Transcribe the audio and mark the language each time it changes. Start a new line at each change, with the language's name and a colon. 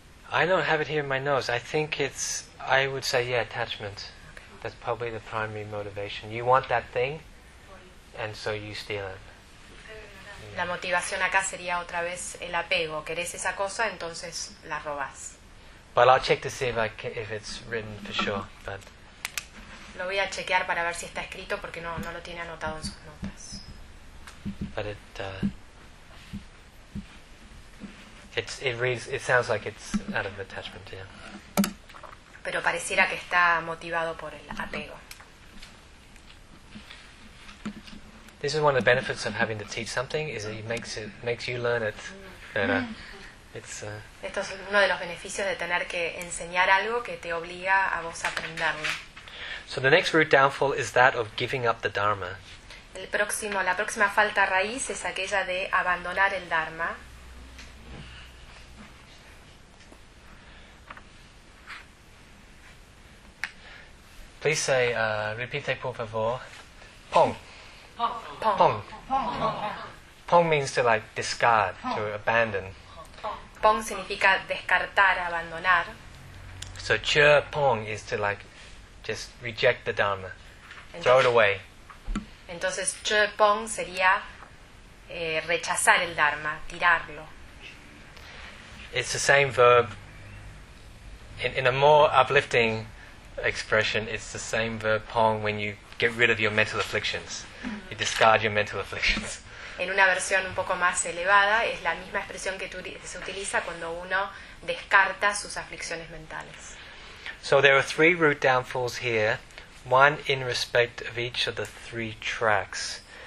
English: I don't have it here in my notes. I think it's, I would say, yeah, attachment. Okay. That's probably the primary motivation. You want that thing, and so you steal it.
Spanish: La motivación acá sería otra vez el apego. Querés esa cosa, entonces la robás.
English: But I'll check to see if it's written for sure. But
Spanish: lo voy a chequear para ver si está escrito, porque no, no lo tiene anotado en sus notas.
English: But it, it's, it reads, it sounds like it's out of attachment, yeah.
Spanish: Pero pareciera que está motivado por el apego.
English: This is one of the benefits of having to teach something, is that it makes you learn it better. It's,
Spanish: esto es uno de los beneficios de tener que enseñar algo que te obliga a vos aprenderlo.
English: So the next root downfall is that of giving up the Dharma.
Spanish: La próxima falta raíz es aquella de abandonar el Dharma.
English: Please say,
Spanish: repite por favor, Pong.
Tibetan: Pong. Pong. Pong.
English: Pong means to like discard, to abandon.
Spanish: Pong significa descartar, abandonar.
English: So che pong is to like just reject the Dharma, throw it away.
Spanish: Entonces che pong sería rechazar el Dharma, tirarlo.
English: It's the same verb in a more uplifting expression. It's the same verb pong when you get rid of your mental afflictions. You discard your mental afflictions.
Spanish: En una versión un poco más elevada, es la misma expresión que se utiliza cuando uno descarta sus aflicciones mentales.
English: So there are three root downfalls here, one in respect of each of the three tracks.